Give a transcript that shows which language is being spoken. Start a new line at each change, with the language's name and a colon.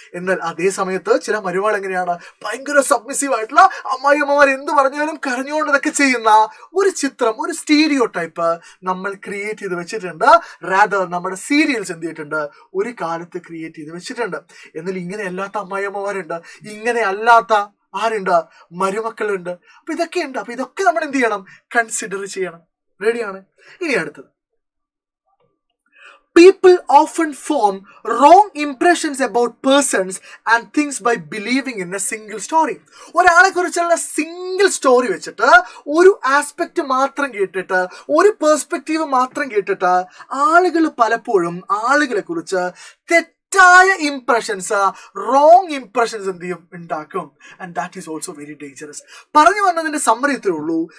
Malayalam: എന്നാൽ അതേ സമയത്ത് ചില മരുമകൾ എങ്ങനെയാണ് ഭയങ്കര സബ്മിസീവ് ആയിട്ടുള്ള അമ്മായിയമ്മമാർ എന്ത് പറഞ്ഞാലും കരഞ്ഞുകൊണ്ടതൊക്കെ ചെയ്യുന്ന ഒരു ചിത്രം, ഒരു സ്റ്റീരിയോ ടൈപ്പ് നമ്മൾ ക്രിയേറ്റ് ചെയ്ത് വെച്ചിട്ടുണ്ട്. റാദർ നമ്മുടെ സീരിയൽസ് എന്ത് ചെയ്തിട്ടുണ്ട്, ഒരു കാലത്ത് ക്രിയേറ്റ് ചെയ്ത് വെച്ചിട്ടുണ്ട്. എന്നാൽ ഇങ്ങനെ അല്ലാത്ത അമ്മായിയമ്മമാരുണ്ട്, ഇങ്ങനെ അല്ലാത്ത ആരുണ്ട്, മരുമക്കളുണ്ട്. അപ്പൊ ഇതൊക്കെ ഉണ്ട്. അപ്പൊ ഇതൊക്കെ നമ്മൾ എന്ത് ചെയ്യണം, കൺസിഡർ ചെയ്യണം. റെഡിയാണ്? ഇനി അടുത്തത്,
English: people often form wrong impressions about persons and things by believing in a single story.
Malayalam: ഒരാളെ കുറിച്ചുള്ള സിംഗിൾ സ്റ്റോറി വെച്ചിട്ട്, ഒരു ആസ്പെക്ട് മാത്രം കേട്ടിട്ട്, ഒരു പെർസ്പെക്റ്റീവ് മാത്രം കേട്ടിട്ട് ആളുകൾ പലപ്പോഴും ആളുകളെ കുറിച്ച് തെറ്റായ ഇംപ്രഷൻസ്, റോങ് ഇംപ്രഷൻസ് എന്ത് ചെയ്യും, ഉണ്ടാക്കും.
English: And that is also very dangerous.
Malayalam: പറഞ്ഞു വന്നതിന്റെ സമ്മറി ഇത്രേ ഉള്ളൂ.